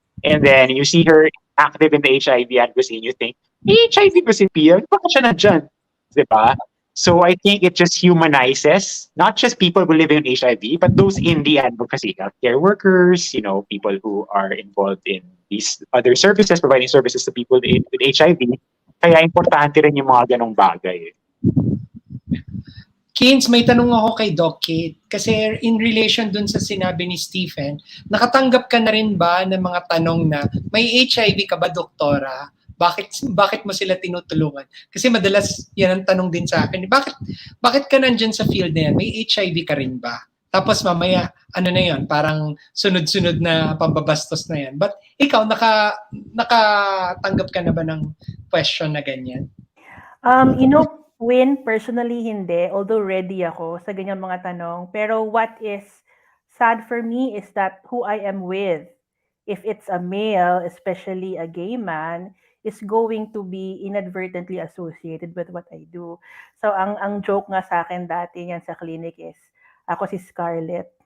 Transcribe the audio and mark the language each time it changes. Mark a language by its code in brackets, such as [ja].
[en] And then you see her active in the HIV advocacy and you think, [tl] HIV ba si Pia? Bakit siya nandyan? [en] Diba? So I think it just humanizes, not just people who live in HIV, but those in the advocacy, healthcare workers, people who are involved in these other services, providing services to people with HIV. [tl] Kaya importante rin yung mga ganong bagay. Kins, may tanong ako kay Doc Kate. Kasi in relation dun sa sinabi ni Stephen, nakatanggap ka na rin ba ng mga tanong na, may HIV ka ba, doktora? Bakit mo sila tinutulungan? Kasi madalas yan ang tanong din sa akin. Bakit ka nandyan sa field na yan? May HIV ka rin ba? Tapos mamaya, ano na yun, parang sunod-sunod na pambabastos na yan. But ikaw, nakatanggap ka na ba ng question na ganyan? Win, personally hindi, although ready ako sa ganyang mga tanong. [en] Pero what is sad for me is that who I am with, if it's a male, especially a gay man, is going to be inadvertently associated with what I do. [tl] So ang joke nga sa akin dati yan sa clinic is, ako si Scarlett.